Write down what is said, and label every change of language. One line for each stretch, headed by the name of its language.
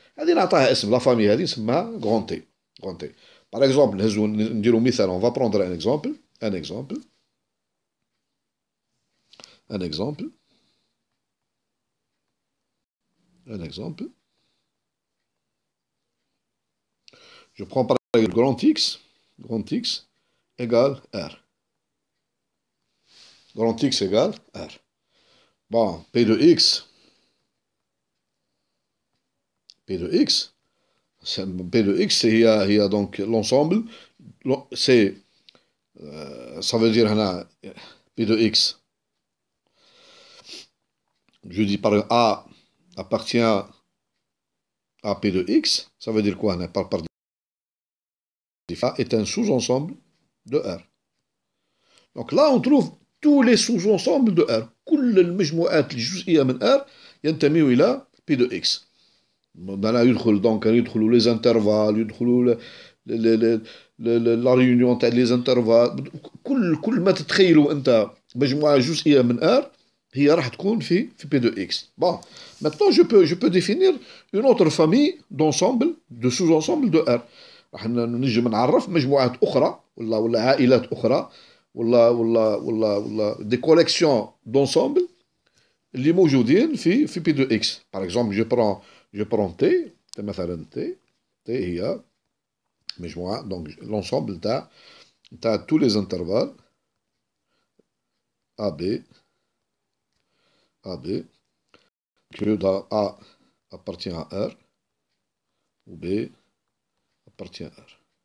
Arabic: هذه نعطيها اسم, لا فامي هذه نسميها grand T, grand T.
French: Par exemple,
Arabic: نهزو نديرو مثال,
French: on va prendre un exemple, un exemple, un exemple, un exemple. Je prends par exemple grand X égale R. Grand X égale R. Bon, P de X, P de X, P de X, il y a donc l'ensemble, c'est, ça veut dire P de X. Je dis par A appartient à P de X, ça veut dire quoi? Par A est un sous-ensemble de R. Donc là, on trouve tous les sous-ensembles de R.
Arabic: كل المجموعات الجزئية من R ينتمي إلى P de X. هنا يدخلوا les intervalles, يدخلوا la réunion تاع les intervalles, كل ما تتخيلوا أنت مجموعة جزئية من R هي راح تكون في P de X.
French: Bon, maintenant je peux définir une autre famille d'ensembles, de sous-ensembles de R.
Arabic: راح نجم نعرف مجموعات أخرى ولا عائلات أخرى ولا
French: des collections d'ensembles
Arabic: اللي موجودين في P de X.
French: Par exemple, je prends T,
Arabic: مثلا T هي مجموعة,
French: donc l'ensemble تاع tous les intervalles AB, que A appartient à R, ou B appartient à R.